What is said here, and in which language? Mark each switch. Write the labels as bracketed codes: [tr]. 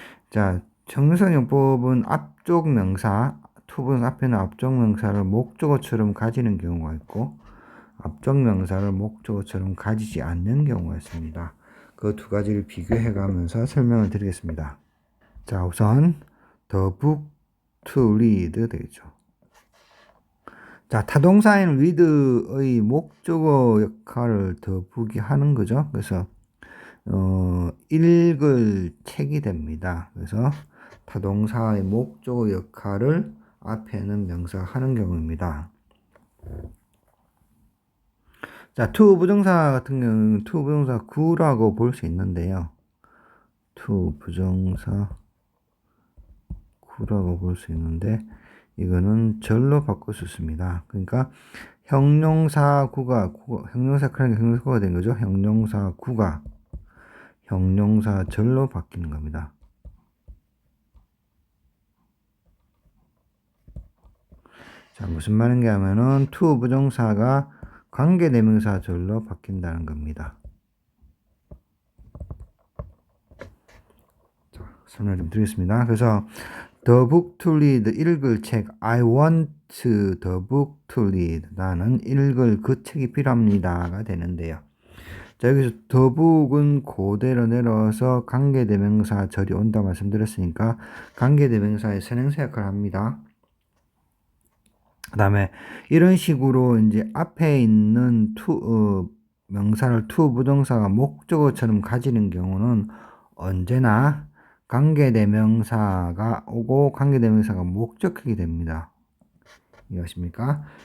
[ko] 자, 형용사적 용법은 앞쪽 명사 투부정 앞에는 앞쪽 명사를 목적어처럼 가지는 경우가 있고 앞쪽 명사를 목적어처럼 가지지 않는 경우가 있습니다. 그 두 가지를 비교해 가면서 설명을 드리겠습니다. 자, 우선 [en] the book to read [ko] 되겠죠. 자, 타동사인 read의 목적어 역할을 the book이 하는 거죠. 그래서 읽을 책이 됩니다. 그래서 타동사의 목적어 역할을 앞에는 명사가 하는 경우입니다. 자, to 부정사 같은 경우는 to 부정사 구라고 볼 수 있는데요. to 부정사 구라고 볼 수 있는데 이거는 절로 바꿀 수 있습니다. 그러니까 형용사 구가 형용사 그러니까 형용사 구가 된 거죠. 형용사 구가 형용사 절로 바뀌는 겁니다. 자, 무슨 말인가 하면은 to 부정사가 관계대명사 절로 바뀐다는 겁니다. 자, 설명 좀 드리겠습니다. 그래서 [en] the book to read [ko] 읽을 책 [en] I want the book to read [ko] 나는 읽을 그 책이 필요합니다가 되는데요. 자, 여기서 the book은 그대로 내려서 관계대명사 절이 온다 말씀드렸으니까 관계대명사의 선행사 역할을 합니다. 그 다음에 이런 식으로 이제 앞에 있는 명사를 to 부정사가 목적어처럼 가지는 경우는 언제나 관계대명사가 오고 관계대명사가 목적하게 됩니다. 이해하십니까?